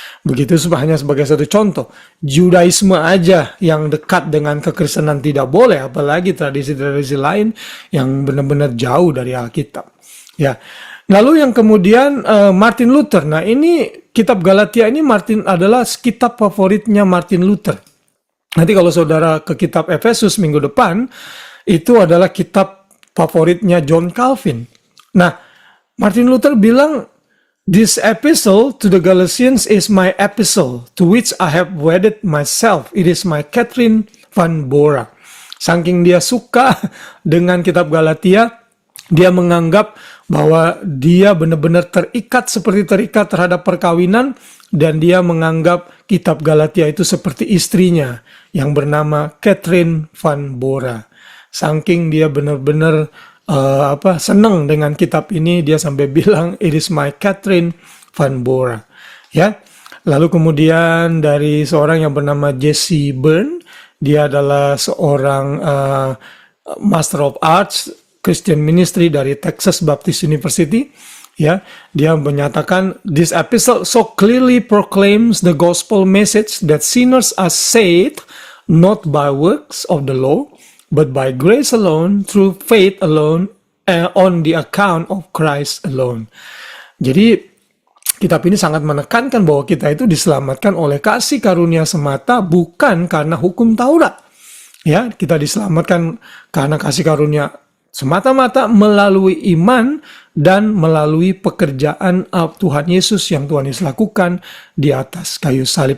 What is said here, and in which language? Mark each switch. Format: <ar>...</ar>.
<id>Begitu, hanya sebagai satu contoh, Judaisme aja yang dekat dengan kekristenan tidak boleh, apalagi tradisi-tradisi lain yang benar-benar jauh dari Alkitab, ya. Lalu yang kemudian Martin Luther. Nah, ini kitab Galatia ini adalah kitab favoritnya Martin Luther. Nanti kalau saudara ke kitab Efesus minggu depan, itu adalah kitab favoritnya John Calvin. Nah, Martin Luther bilang,</id> <en>"This epistle to the Galatians is my epistle, to which I have wedded myself. It is my Catherine van Bora."</en> <id>Saking dia suka dengan kitab Galatia, dia menganggap bahwa dia benar-benar terikat seperti terikat terhadap perkawinan, dan dia menganggap kitab Galatia itu seperti istrinya yang bernama Catherine van Bora. Saking dia benar-benar senang dengan kitab ini, dia sampai bilang,</id> <en>"It is my Catherine van Bora."</en> <id>Ya. Lalu kemudian dari seorang yang bernama Jesse Byrne, dia adalah seorang Master of Arts Christian Ministry dari Texas Baptist University, ya. Dia menyatakan,</id> <en>"This epistle so clearly proclaims the gospel message that sinners are saved not by works of the law, but by grace alone, through faith alone, on the account of Christ alone.</en> <id>Jadi kitab ini sangat menekankan bahwa kita itu diselamatkan oleh kasih karunia semata, bukan karena hukum Taurat. Ya, kita diselamatkan karena kasih karunia semata-mata melalui iman dan melalui pekerjaan Tuhan Yesus yang Tuhan Yesus lakukan di atas kayu salib.</id>